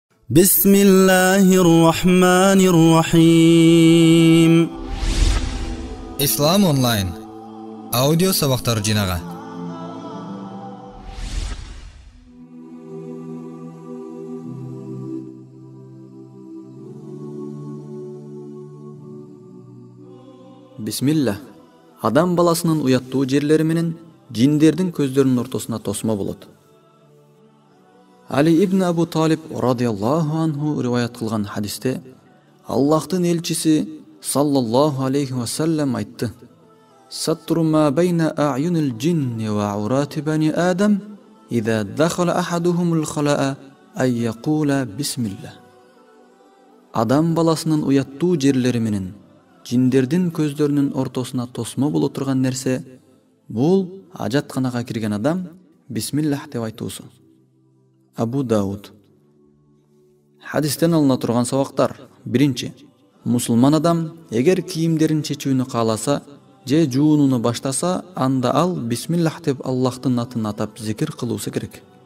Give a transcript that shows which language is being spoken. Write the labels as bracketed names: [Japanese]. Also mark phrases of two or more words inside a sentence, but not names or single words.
[Arabic] بسم الله الرحمن الرحيم. [Kyrgyz] Ислам онлайн аудио сабактар жинага. Бисмилlah. Адам баласынын уяттуу жерлери менен жиндердин көздөрүнүн ортосуна тосмо болот. [Arabic] Али ибн Абу Талиб رضي الله عنه [Kyrgyz] риваят кылган хадисте Аллахтын элчиси [Arabic] صلى الله عليه وسلم айтты: "ستر ما بين أعين الجن وعورات بني آدم إذا دخل أحدهم الخلاء أن يقول بسم الله." [Kyrgyz] Адам баласынын уяттуу жерлери менен жиндердин көздөрүнүн ортосуна тосмо боло турган нерсе бул ажатканага кирген адам бисмиллах деп айтуусу. Абу Дауд. Хадистен алына турган сабактар: биринчи, мусулман адам эгер кийимдерин чечүүнү кааласа же жуунууну баштаса, анда ал бисмиллах деп Аллахтын атын атап зикир кылуусу керек.